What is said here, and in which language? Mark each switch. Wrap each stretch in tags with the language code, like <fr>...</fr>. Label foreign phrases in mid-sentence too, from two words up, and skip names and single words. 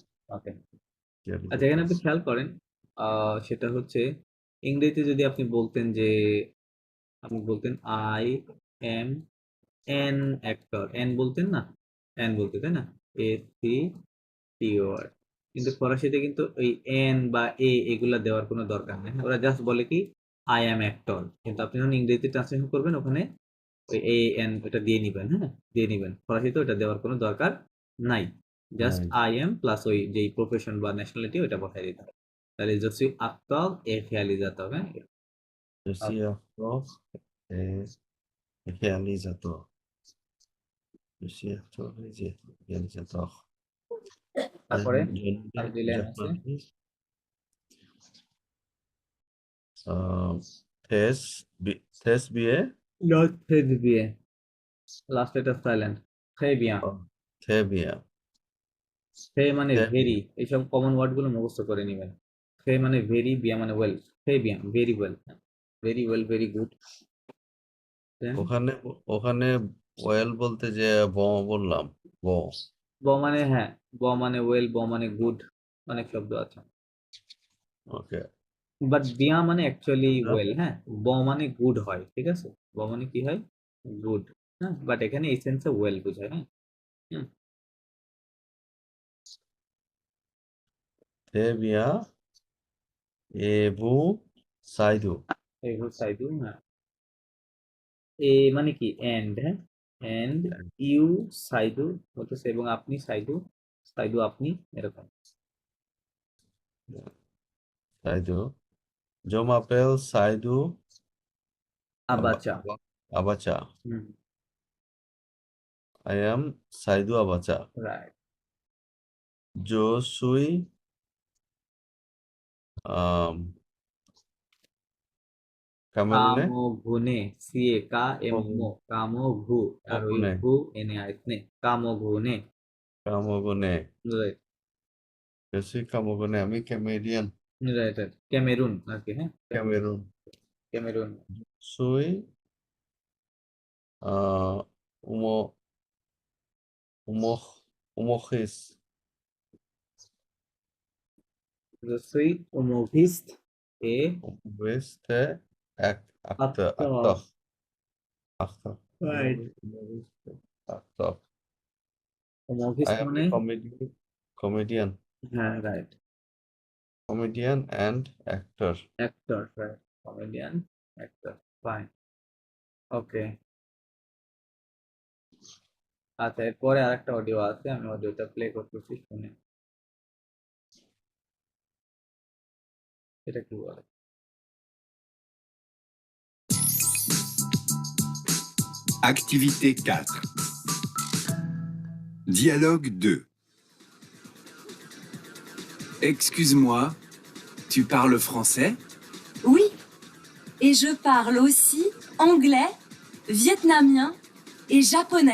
<bn>আচ্ছা, এখানে আপনি খেয়াল করেন সেটা হচ্ছে ইংরেজিতে যদি আপনি বলতেন যে আপনি বলতেন</bn> <en>I am an actor,</en> <bn>অ্যান বলতেন না, অ্যান বলতে তাই না, এসি টিওর, কিন্তু ফরাসিতে কিন্তু ওই এন বা এ এগুলা দেওয়ার কোনো দরকার নেই, ওরা জাস্ট বলে কি</bn> <en>I am actor,</en> <bn>কিন্তু আপনি যখন ইংরেজিতে ট্রান্সলেশন করবেন ওখানে ওই এ এন ওটা দিয়ে নিবেন, হ্যাঁ দিয়ে নিবেন, ফরাসিতে ওটা দেওয়ার কোনো দরকার নাই, জাস্ট নাই।</bn> <en>I am</en> <bn>প্লাস ওই যেই প্রফেশন বা ন্যাশনালিটি ওটা বসাই দিতে হবে, তাহলে জসি আক্তর এ réalisateur, হ্যাঁ</bn> <fr>Je suis acteur et réalisateur. Je suis acteur et réalisateur.</fr> <bn>তারপরে</bn> <fr>Je</fr> <bn>আর দুই লাইন আছে,</bn> <fr>japonais. Thes, thes bien. নট très bien,</fr> <bn>লাস্ট এটা সাইলেন্ট,</bn> <fr>très bien, Oh, très bien.</fr> <bn>très মানে</bn> <fr>Très</fr> <en>ভেরি,</en> <fr>bien.</fr> <bn>এইসব কমন ওয়ার্ড গুলো মুখস্থ করে নেবেন, très মানে ভেরি, bien মানে ওয়েল,</bn> <fr>très bien</fr> <en>very well, very well very good,</en> <bn>ওখানে ওখানে ওয়েল বলতে যে ব বললাম ব ব মানে হ্যাঁ, ব মানে ওয়েল, ব মানে গুড, অনেক শব্দ আছে, ওকে বাট বিয়া মানে</bn> <en>actually well,</en> <bn>হ্যাঁ ব মানে গুড হয়, ঠিক আছে, ব মানে কি হয়, গুড, হ্যাঁ বাট এখানে এই সেন্সে ওয়েল বোঝায়, হ্যাঁ হুম,</bn> <fr>très bien et vous Saïdou</fr> <bn>এই হলো সাইদু, হ্যাঁ এ মানে কি এন্ড, হ্যাঁ</bn> <en>and you</en> <bn>সাইদু বলতেছে, এবং আপনি সাইদু, সাইদু আপনি, এরকম,</bn> <fr>Saïdou je m'appelle Saïdou</fr> <bn>আবাচা, Abacha হুম</bn> <en>I am Saïdou Abacha রাইট,</en> <fr>je suis Camerounais</fr> <bn>কামো ঘুনে, সিএ কা এম মো, কামো ঘু, আর ওই</bn> <fr>Camerounais</fr> <bn>ঘু এনে আইসনে, কামো ঘুনে,</bn> <fr>Camerounais</fr> <en>রাইট</en> <fr>je suis Camerounais আমি Cameroun</fr> <bn>রাইট রাইট, ক্যামেরুন আর কি, হ্যাঁ</bn> <fr>Cameroun</fr> <bn>ক্যামেরুন,</bn> <fr>suis Umo Umo Umokis je suis humoriste et Umokiste acteur acteur, acteur</fr> <en>right,</en> <fr>acteur I</fr> <en>humorist am</en> <bn>মানে</bn> <en>a comedian</en> <bn>হ্যাঁ রাইট,</bn> <en>and actor actor, right, comedian, actor, fine,</en> <bn>ওকে, আচ্ছা এরপরে আরেকটা অডিও আছে, আমি অডিওটা প্লে করতেছি, শুনে এটা কি বলে,</bn> <fr>Activité 4. Dialogue 2. Excuse-moi, tu parles français? Oui, et je parle aussi anglais, vietnamien et japonais.</fr>